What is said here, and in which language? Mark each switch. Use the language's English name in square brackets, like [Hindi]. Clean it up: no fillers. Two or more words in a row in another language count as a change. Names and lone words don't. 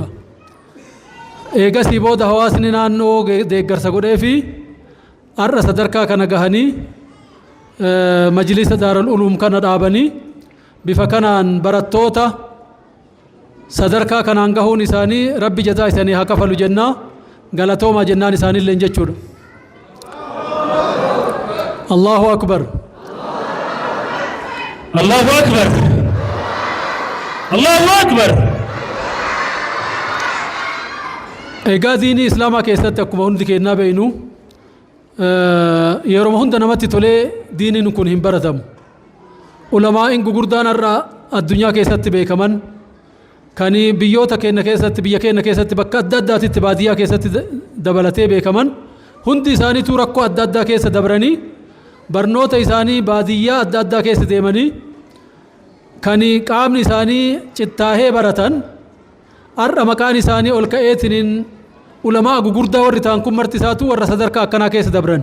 [Oromo] Eegasii booda hawaasni naannoo deeggarsa godhee fi har'a sadarkaa kana gahanii majlisa daaral uluum kana dhaabanii bifa kanaan barattoota sadarkaa kanaan gahuun isaanii rabbi jazaa isaanii haa kafalu jennaa galatoomaa jennaan isaanillee jechuudha. [Arabic] Allahu akbar. Allahu akbar. Allahu akbar. [Oromo] Egaa diinii islaamaa keessatti akkuma hundi kennaa beeynu yeroo hunda namatti tolee diiniin kun hin baratamu. Ulamaa'in gugurdaan har'a addunyaa keessatti beekaman kan biyyoota keenya keessatti biyya keenya keessatti bakka adda addaatitti baadiyyaa keessatti dabalatee beekaman hundi isaaniitu rakkoo adda addaa keessa dabranii barnoota isaanii baadiyyaa adda addaa keessa deemanii kan qaamni isaanii cittaahee baratan har'a maqaan isaanii ol ka'eetiin ulamaa gugurdaa warri ta'an kun marti isaatu warra sadarkaa akkanaa keessa dabran.